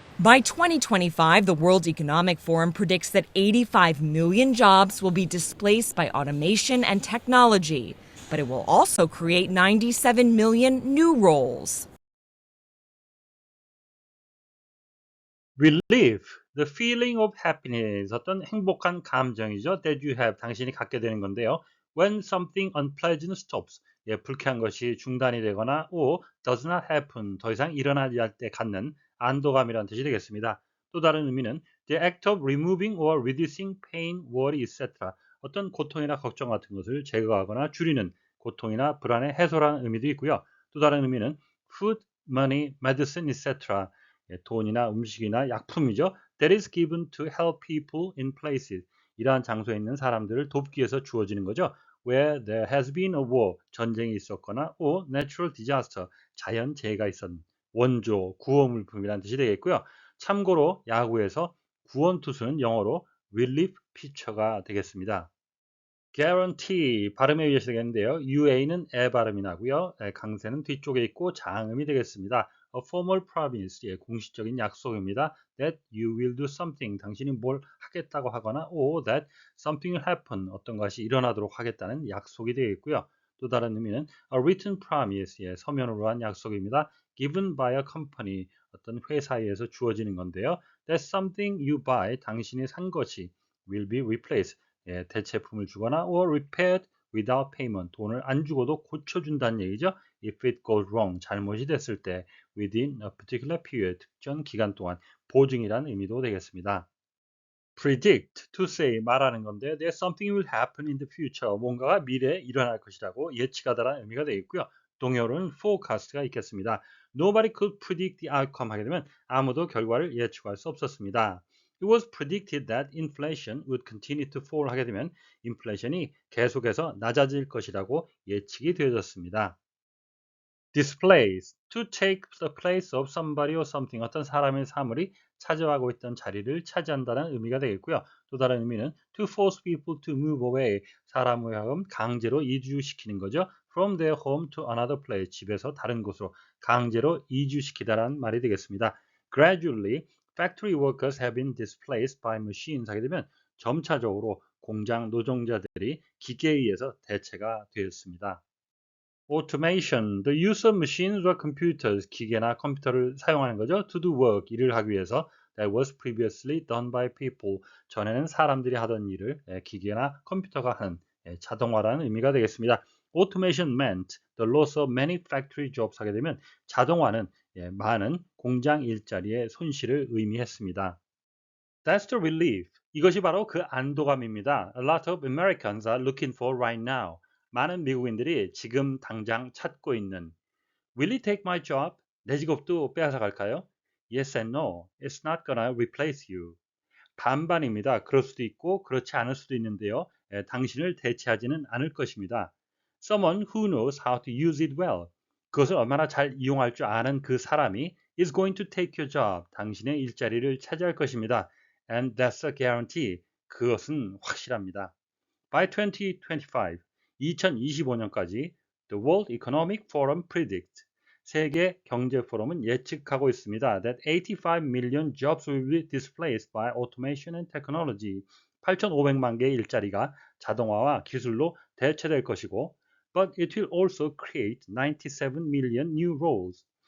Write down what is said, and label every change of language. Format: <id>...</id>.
<en>By 2025, the World Economic Forum predicts that 85 million jobs will be displaced by automation and technology, but it will also create 97 million new roles. Relief, the feeling of happiness,</en> <ko>어떤 행복한 감정이죠.</ko> <en>That you have,</en> <ko>당신이 갖게 되는 건데요.</ko> <en>When something unpleasant stops,</en> <ko>불쾌한 것이 중단이 되거나</ko> <en>does not happen,</en> <ko>더 이상 일어나지 않을 때 갖는 안도감이라는 뜻이 되겠습니다. 또 다른 의미는</ko> <en>the act of removing or reducing pain, worry, etc.</en> <ko>어떤 고통이나 걱정 같은 것을 제거하거나 줄이는 고통이나 불안의 해소라는 의미도 있고요. 또 다른 의미는</ko> <en>food, money, medicine, etc.</en> <ko>돈이나 음식이나 약품이죠.</ko> <en>That is given to help people in places.</en> <ko>이러한 장소에 있는 사람들을 돕기 위해서 주어지는 거죠.</ko> <en>Where there has been a war,</en> <ko>전쟁이 있었거나</ko> <en>natural disaster,</en> <ko>자연재해가 있었는 원조, 구호물품이라는 뜻이 되겠고요. 참고로 야구에서 구원투수는 영어로 relief pitcher가 되겠습니다. guarantee, 발음에 의해서 되겠는데요. UA는 에 발음이 나고요. 강세는 뒤쪽에 있고 장음이 되겠습니다.</ko> <en>A formal promise,</en> <ko>공식적인 약속입니다.</ko> <en>That you will do something,</en> <ko>당신이 뭘 하겠다고 하거나</ko> <en>that something will happen,</en> <ko>어떤 것이 일어나도록 하겠다는 약속이 되겠고요. 또 다른 의미는</ko> <en>a written promise,</en> <ko>서면으로 한 약속입니다.</ko> <en>given by a company,</en> <ko>어떤 회사에 의해서 주어지는 건데요.</ko> <en>That something you buy,</en> <ko>당신이 산 것이</ko> <en>will be replaced,</en> <ko>대체품을 주거나</ko> <en>or repaired without payment,</en> <ko>돈을 안 주고도 고쳐준다는 얘기죠.</ko> <en>If it goes wrong,</en> <ko>잘못이 됐을 때</ko> <en>within a particular period,</en> <ko>특정 기간 동안 보증이라는 의미도 되겠습니다.</ko> <en>predict, to say,</en> <ko>말하는 건데</ko> <en>that something will happen in the future,</en> <ko>뭔가가 미래에 일어날 것이라고 예측하다라는 의미가 되겠고요. 동요로는 forecast가 있겠습니다.</ko> <en>Nobody could predict the outcome</en> <ko>하게 되면 아무도 결과를 예측할 수 없었습니다.</ko> <en>It was predicted that inflation would continue to fall</en> <ko>하게 되면 인플레이션이 계속해서 낮아질 것이라고 예측이 되어졌습니다.</ko> <en>displaced, to take the place of somebody or something,</en> <ko>어떤 사람의 사물이 차지하고 있던 자리를 차지한다는 의미가 되겠고요. 또 다른 의미는</ko> <en>to force people to move away,</en> <ko>사람을 하여금 강제로 이주시키는 거죠.</ko> <en>from their home to another place,</en> <ko>집에서 다른 곳으로 강제로 이주시키다라는 말이 되겠습니다.</ko> <en>gradually, factory workers have been displaced by machines</en> <ko>하게 되면 점차적으로 공장 노동자들이 기계에 의해서 대체가 되었습니다.</ko> <en>automation, the use of machines or computers,</en> <ko>기계나 컴퓨터를 사용하는 거죠.</ko> <en>to do work,</en> <ko>일을 하기 위해서</ko> <en>that was previously done by people,</en> <ko>전에는 사람들이 하던 일을 기계나 컴퓨터가 하는 자동화라는 의미가 되겠습니다.</ko> <en>automation meant the loss of many factory jobs</en> <ko>하게 되면 자동화는 많은 공장 일자리의 손실을 의미했습니다.</ko> <en>That's the relief,</en> <ko>이것이 바로 그 안도감입니다.</ko> <en>A lot of Americans are looking for right now,</en> <ko>많은 미국인들이 지금 당장 찾고 있는</ko> <en>Will it take my job?</en> <ko>내 직업도 빼앗아 갈까요?</ko> <en>Yes and no. It's not gonna replace you.</en> <ko>반반입니다. 그럴 수도 있고 그렇지 않을 수도 있는데요. 당신을 대체하지는 않을 것입니다.</ko> <en>Someone who knows how to use it well.</en> <ko>그것을 얼마나 잘 이용할 줄 아는 그 사람이</ko> <en>is going to take your job.</en> <ko>당신의 일자리를 차지할 것입니다.</ko> <en>And that's a guarantee.</en> <ko>그것은 확실합니다.</ko> <en>By 2025,</en> <ko>2025년까지</ko> <en>The World Economic Forum predicts,</en> <ko>세계 경제 포럼은 예측하고 있습니다.</ko> <en>That 85 million jobs will be displaced by automation and technology.</en> <ko>8,500만 개의 일자리가 자동화와 기술로 대체될 것이고,</ko> <en>but it will also create 97 million new roles.</en>